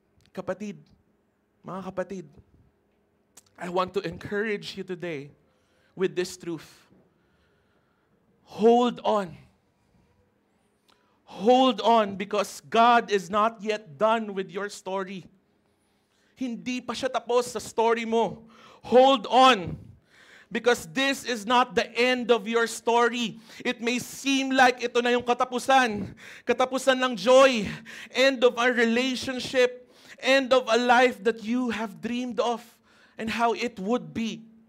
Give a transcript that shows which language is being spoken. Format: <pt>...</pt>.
<en>Kapatid, mga kapatid, I want to encourage you today with this truth. Hold on. Hold on because God is not yet done with your story.</en> <tl>Hindi pa siya tapos sa story mo.</tl> <en>Hold on. Because this is not the end of your story. It may seem like</en> <tl>ito na yung katapusan. Katapusan ng</tl> <en>joy. End of our relationship. End of a life that you have dreamed of and how it would be.</en>